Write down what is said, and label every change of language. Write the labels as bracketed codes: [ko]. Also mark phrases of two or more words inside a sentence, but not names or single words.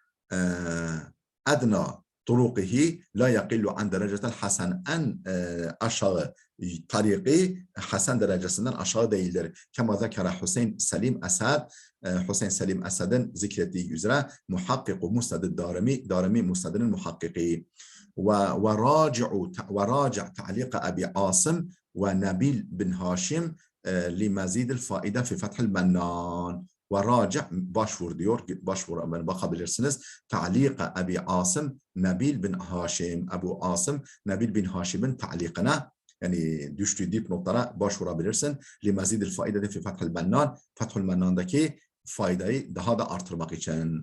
[ar] أدنى طرقه لا يقل عن درجة الحسن. [tr] En aşağı tariki hasen derecesinden aşağı değildir. [ar] كما ذكر [tr] Hüseyin Selim Esad. Hüseyin Selim Esad'ın zikrettiği üzere [ar] محقق مسند [tr] Darimi musnadının muhakkiki. [ar] وراجع تعليق أبي عاصم ونبيل بن هاشم لمزيد الفائدة في فتح المنان. [tr] وراجع başvur diyor. Başvur bakabilirsiniz. Ta'liqa Abi Asım Nabil bin Haşim. Ebu Asım Nabil bin Haşim'in ta'liqına yani düştüğü dipnotlara başvurabilirsin. [ar] لمزيد الفائدة في [tr] Fethül Mennan. Fethül Mennan'daki faydayı daha da artırmak için.